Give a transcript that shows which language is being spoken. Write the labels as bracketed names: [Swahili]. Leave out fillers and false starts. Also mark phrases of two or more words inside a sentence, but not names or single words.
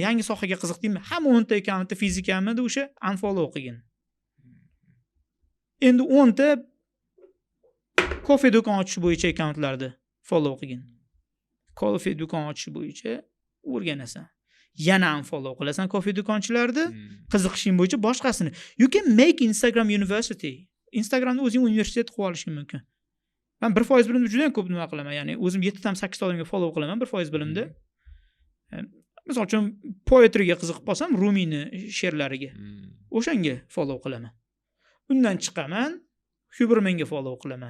[Uzbek] Yangi sohaga qiziqdingmi? Hamma 10 ta akkauntda fizikami o'sha unfollow qilgin. Endi 10 ta kofe do'kon ochish bo'yicha akkauntlarni follow qilgin. Kofe do'kon ochish bo'yicha o'rganasan. Yana unfollow qilasan kofe do'konchilarni, qiziqishing bo'yicha boshqasini. [English] You can make Instagram university. [Uzbek] Instagramda o'zing universitet qilib olishing mumkin. Men 1% bilimda juda ham ko'p nima qilaman. Ya'ni o'zim 7 tam 8 ta odamga follow qilaman 1% bilimda. Misol uchun poetryga qiziqib qolsam, Rumiyni she'rlariga o'shanga follow qilaman. Undan chiqaman, Hubermanga follow qilaman.